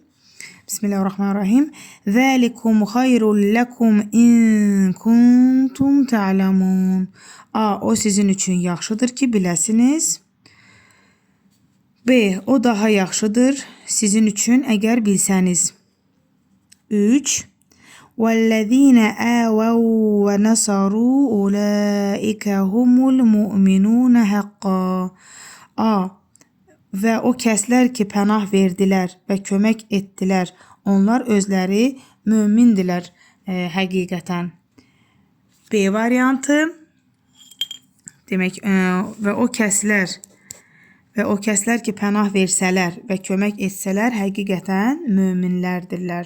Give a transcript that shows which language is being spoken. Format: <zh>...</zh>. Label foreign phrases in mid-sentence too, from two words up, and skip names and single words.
<ar>بسم الله الرحمن الرحيم ذلكم خير لكم إن كنتم تعلمون.</ar> <az>A. O sizin üçün yaxşıdır ki, biləsiniz. B. O daha yaxşıdır sizin üçün, əgər bilsəniz. 3.</az> <ar>وَالَّذِينَ آوَوْا وَنَصَرُوا أُولَٰئِكَ هُمُ الْمُؤْمِنُونَ حَقًّا.</ar> <az>A. Və o kəslər ki, pənah verdilər və kömək etdilər, onlar özləri mömindilər həqiqətən. B variantı demək və o kəslər ki, pənah versələr və kömək etsələr, həqiqətən möminlərdirlər.</az>